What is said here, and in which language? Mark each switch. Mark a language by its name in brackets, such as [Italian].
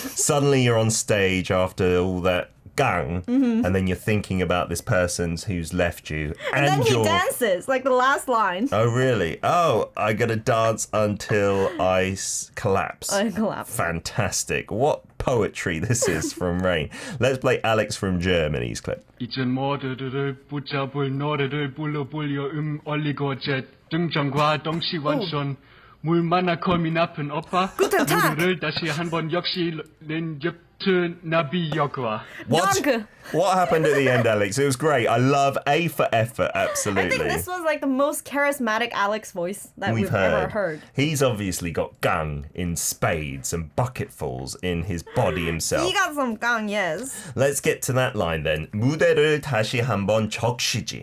[English] Suddenly you're on stage after all that gang, and then you're thinking about this person who's left you. and then he you're... dances like the last line. Oh, really? Oh, I gotta dance until I collapse. I collapse. Fantastic. What poetry this is from Rain. Let's play Alex from Germany's clip. [Korean] 이젠 모두를 붙잡을 노래를 불러보려 올리고 제 등장과 동시 완전 물 만나 검이 나쁜 오빠 [German] Guten Tag. [Korean] 무대를 다시 한번 역시 렌제트 나비역과 [German] Danke. [English] What happened at the end, Alex? It was great. I love A for effort, I absolutely. think this was like the most charismatic Alex voice that we've ever heard. He's obviously got gang in spades and bucketfuls in his body himself. He got some gang, yes. Let's get to that line then. [Korean] 무대를 다시 한번 적시지.